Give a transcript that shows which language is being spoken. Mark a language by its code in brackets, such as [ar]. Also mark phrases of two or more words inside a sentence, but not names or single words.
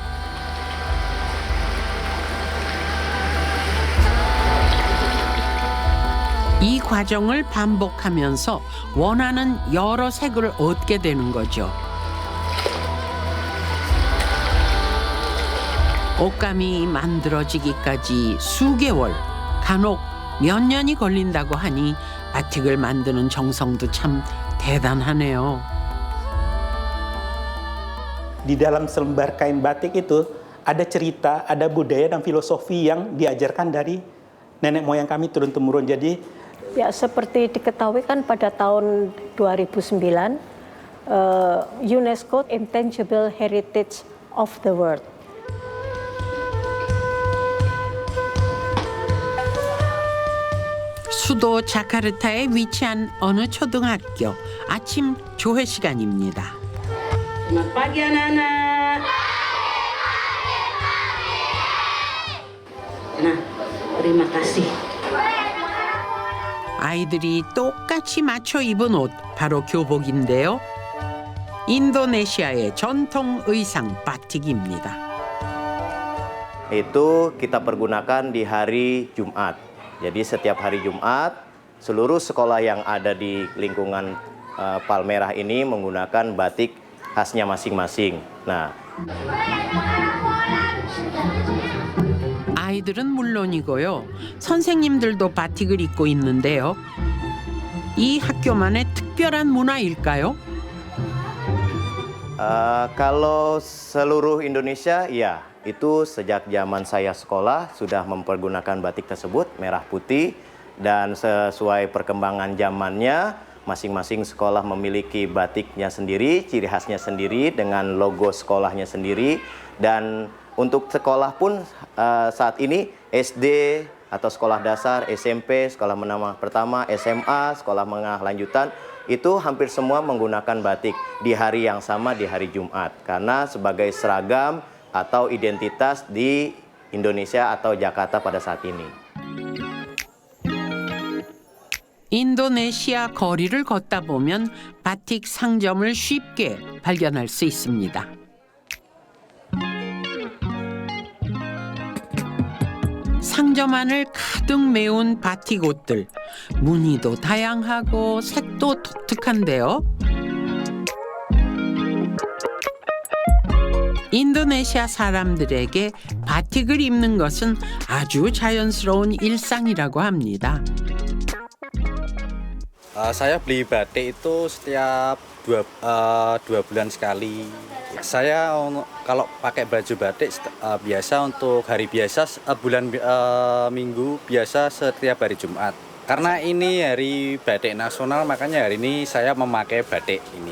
[ko] 이 과정을 반복하면서 원하는 여러 색을 얻게 되는 거죠. 옷감이 만들어지기까지 수개월, 간혹 몇 년이 걸린다고 하니 바틱을 만드는 정성도 참 대단하네요. [id] Di dalam selembar kain batik itu ada cerita, ada budaya dan filosofi yang diajarkan dari nenek moyang kami turun-temurun. Jadi Ya, seperti diketahui kan pada tahun 2009 UNESCO [en] Intangible Heritage of the World. [ko] 수도 자카르타에 위치한 어느 초등학교 아침 조회 시간입니다. [id] Selamat pagi anak-anak. Nah, terima kasih. [ko] 아이들이 똑같이 맞춰 입은 옷 바로 교복인데요. 인도네시아의 전통 의상 바틱입니다. [id] Itu kita pergunakan di hari Jumat. Jadi setiap hari Jumat seluruh sekolah yang ada di lingkungan Palmerah ini menggunakan batik khasnya masing-masing. Nah, [ko] 아이들은 물론이고요. 선생님들도 바틱을 입고 있는데요. 이 학교만의 특별한 문화일까요? [id] kalau seluruh Indonesia, ya itu sejak zaman saya sekolah sudah mempergunakan batik tersebut merah putih dan sesuai perkembangan zamannya masing-masing sekolah memiliki batiknya sendiri, ciri khasnya sendiri dengan logo sekolahnya sendiri dan untuk sekolah pun saat ini SD atau sekolah dasar, SMP, sekolah menengah pertama, SMA, sekolah menengah lanjutan itu hampir semua menggunakan batik di hari yang sama di hari Jumat karena sebagai seragam atau identitas di Indonesia atau Jakarta pada saat ini. [ko] 인도네시아 거리를 걷다 보면 바틱 상점을 쉽게 발견할 수 있습니다. 상점 안을 가득 메운 바틱 옷들. 무늬도 다양하고 색도 독특한데요. 인도네시아 사람들에게 바틱을 입는 것은 아주 자연스러운 일상이라고 합니다. [id] Saya beli batik itu setiap dua bulan sekali. Saya kalau pakai baju batik biasa untuk hari biasa minggu biasa setiap hari Jumat. Karena ini hari batik nasional makanya hari ini saya memakai batik ini.